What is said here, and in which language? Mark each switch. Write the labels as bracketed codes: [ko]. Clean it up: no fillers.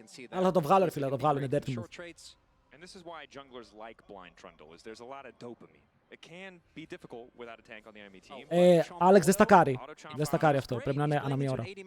[el] Αλλά θα το βγάλω, ρε φίλε, θα το βγάλω, είναι [en] dirty move. And this is why junglers like blind trundle is there's a lot of dopamine. It can be difficult without a tank on the enemy team. [el] Alex δεν στακάρει. Δεν στακάρει αυτό. Πρέπει να είναι ανά μία ώρα.